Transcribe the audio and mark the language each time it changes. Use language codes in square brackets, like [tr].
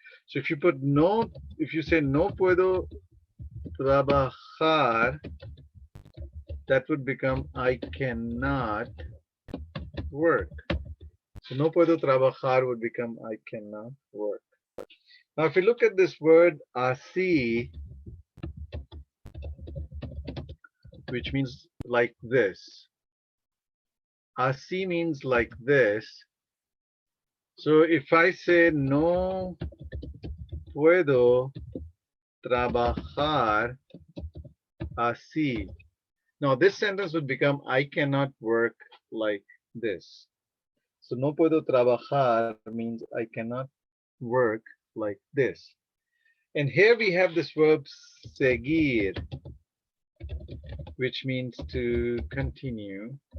[en] So if you put no, if you say [es] no puedo trabajar, [en] that would become I cannot work. So [es] no puedo trabajar [en] would become I cannot work. Now if you look at this word así, which means like this. Así means like this. So if I say [es] no puedo trabajar así. [en] Now this sentence would become I cannot work like this. So [es] no puedo trabajar [en] means I cannot work like this. And here we have this verb seguir, which means to continue.